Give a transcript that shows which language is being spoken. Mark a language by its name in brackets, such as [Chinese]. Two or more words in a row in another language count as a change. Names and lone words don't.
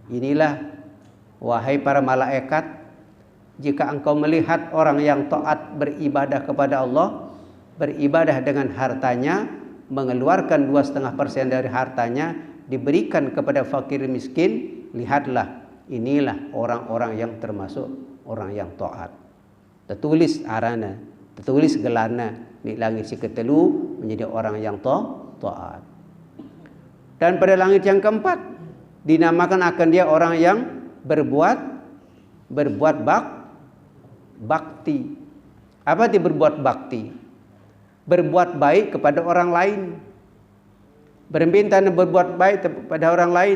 [Indonesian] Inilah wahai para malaikat, jika engkau melihat orang yang taat beribadah kepada Allah, beribadah dengan hartanya, mengeluarkan 2,5% dari hartanya, diberikan kepada fakir miskin, lihatlah, inilah orang-orang yang termasuk orang yang taat. Tertulis arana, tertulis gelana di langit [Batak Karo] si ketelu [Indonesian] menjadi orang yang taat. Dan pada langit yang keempat dinamakan akan dia orang yang berbuat bakti. Apa itu berbuat bakti? Berbuat baik kepada orang lain. Berminta berbuat baik kepada orang lain.